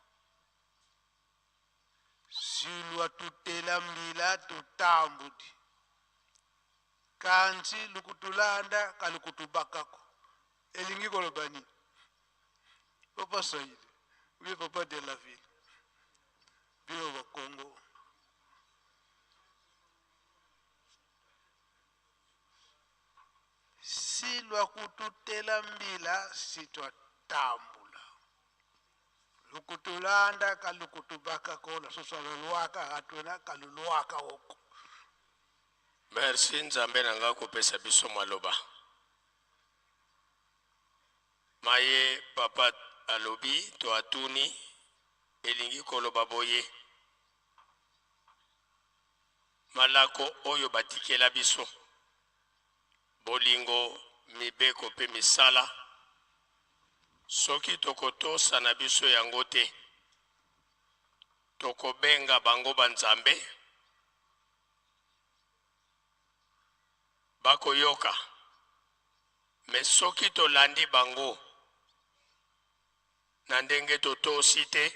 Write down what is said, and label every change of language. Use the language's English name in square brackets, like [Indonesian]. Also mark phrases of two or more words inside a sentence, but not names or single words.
[Kongo] silwa tutela mbila tutambudi kanti lukutulanda kalukutubakako elingi koloba nini papa Saïdi [French] oui papa de la ville [Kongo] bino bakongo silwa kututela mbila sitwatambula lukutulanda kalukutubakako lasusu alolwaka atwena kalulwaka oko. [Lingala] Merci nzambe nanga kopesa biso maloba maye papa alobi to atuni elingi koloba boye malako oyo batikela biso bolingo mibeko pe misala soki tokotosa na biso yango te tokobenga bango banzambe bakoyoka me soki tolandi bango na ndenge totosi te